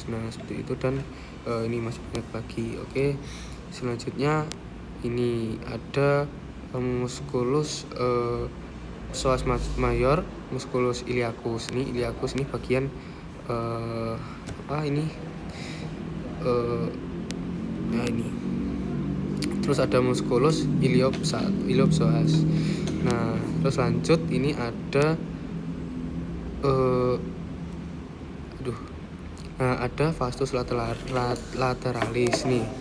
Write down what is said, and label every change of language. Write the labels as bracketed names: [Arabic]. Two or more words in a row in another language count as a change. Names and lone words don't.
[Indonesian] Nah, seperti itu, dan ini masih banyak lagi. Oke, selanjutnya ini ada [Latin] musculus psoas major, musculus iliacus. [Indonesian] Ini iliacus, ini bagian nah ini. Terus ada [Latin] musculus iliopsoas. [Indonesian] Nah, terus lanjut, ini ada ada [Latin] vastus lateralis [Indonesian] nih.